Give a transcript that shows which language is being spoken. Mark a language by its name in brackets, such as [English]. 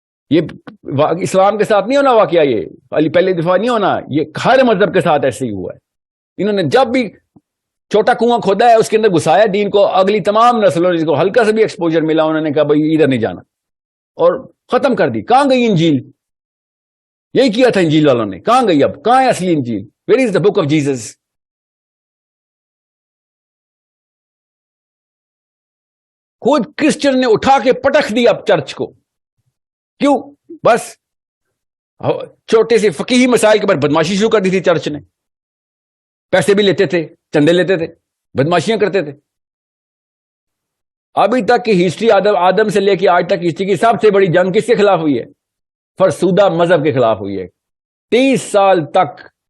[Urdu] یہ اسلام کے ساتھ نہیں ہونا واقعہ، یہ پہلے دفعہ نہیں ہونا، یہ ہر مذہب کے ساتھ ایسے ہی ہوا ہے. انہوں نے جب بھی چھوٹا کنواں کھودا ہے اس کے اندر گھسایا دین کو. اگلی تمام نسلوں نے جس کو ہلکا سے بھی ایکسپوجر ملا انہوں نے کہا بھائی ادھر نہیں جانا، اور ختم کر دی. کہاں گئی انجیل؟ یہی کیا تھا انجیل والوں نے. کہاں گئی؟ اب کہاں ہے اصلی انجیل؟ [English] Where is the book of Jesus? [Urdu] خود کرسچن نے اٹھا کے پٹخ دیا اب چرچ کو. کیوں؟ بس چھوٹے سے فقیہی مسائل کے اوپر بدماشی شروع کر دی تھی چرچ نے. پیسے بھی لیتے تھے، چندے لیتے تھے، بدماشیاں کرتے تھے. ابھی تک کی ہسٹری آدم سے لے کے آج تک ہسٹری کی سب سے بڑی جنگ کس کے خلاف ہوئی ہے؟ فرسودہ مذہب کے خلاف ہوئی ہے. 30 سال تک